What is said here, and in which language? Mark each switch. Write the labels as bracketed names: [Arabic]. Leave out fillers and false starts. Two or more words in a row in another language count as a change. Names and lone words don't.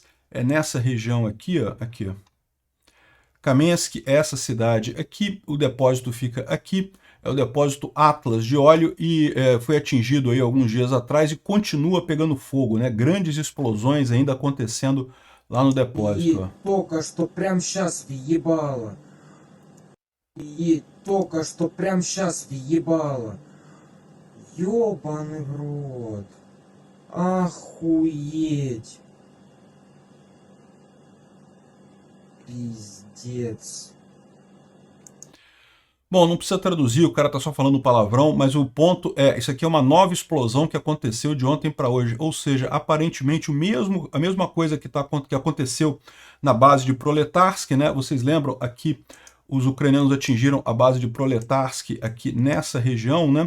[Portuguese] É nessa região aqui, ó. Aqui, ó. Kamensk é essa cidade aqui. O depósito fica aqui. É o depósito Atlas de óleo, e foi atingido aí alguns dias atrás e continua pegando fogo, né? Grandes explosões ainda acontecendo lá no depósito. [Russian] И только что прям сейчас въебало. И только что прям сейчас въебало. Ёбаный в рот. Охуеть. Пиздец. [Portuguese] Bom, não precisa traduzir, o cara tá só falando palavrão, mas o ponto é, isso aqui é uma nova explosão que aconteceu de ontem para hoje, ou seja, aparentemente a mesma coisa que aconteceu na base de Proletarsk, né? Vocês lembram aqui, os ucranianos atingiram a base de Proletarsk aqui nessa região, né?